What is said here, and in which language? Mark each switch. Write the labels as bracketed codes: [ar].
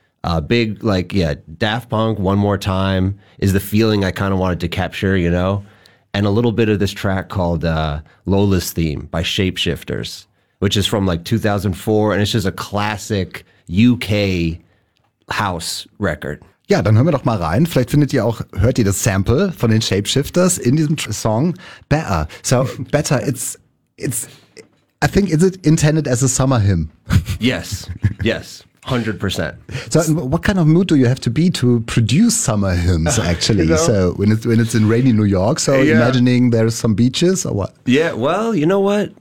[en] Daft Punk, One More Time is the feeling I kind of wanted to capture, you know? And a little bit of this track called Lola's Theme by Shapeshifters, which is from like 2004. And it's just a classic UK house record. [de] Ja, dann hören wir doch mal rein. Vielleicht findet ihr auch, hört ihr das Sample von den Shapeshifters in diesem Song Better. [en] So, Better, it's... I think, is it intended as a summer hymn? Yes, 100%. So what kind of mood do you have to be to produce summer hymns, actually? You know? So when it's in rainy New York, imagining there's some beaches or what? Yeah, well, you know what?